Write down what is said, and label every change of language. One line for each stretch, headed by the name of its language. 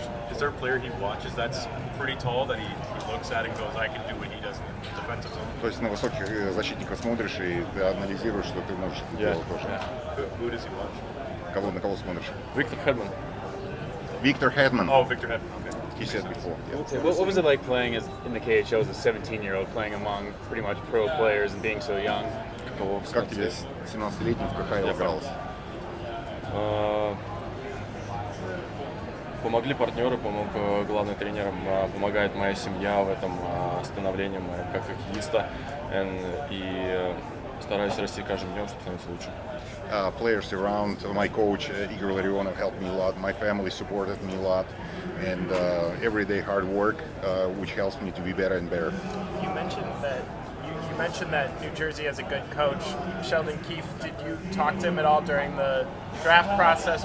English: Is there a player he watches that's pretty tall that he looks at and goes, I can do what he does in the defensive zone?
Russian: То есть на высоких защитников смотришь и ты анализируешь, что ты можешь это делать тоже.
English: Who does he watch?
Russian: На кого смотришь?
English: Victor Hedman. Victor Hedman. Oh, Victor Hedman. Okay. He said before. Yeah. What was it like playing in the KHL as a 17-year-old, playing among pretty much pro players and being so young?
Russian: Как тебе 17-летний в КХЛ игрался? Помогли партнеры, помог главный тренер, помогает моя семья в этом становлении как хоккеиста. И стараюсь расти каждым днем, чтобы становиться лучше.
English: Players around, my coach Igor Larionov helped me a lot. My family supported me a lot, and everyday hard work, which helps me to be better and better. You mentioned that New Jersey has a good coach, Sheldon Keefe. Did you talk to him at all during the draft process?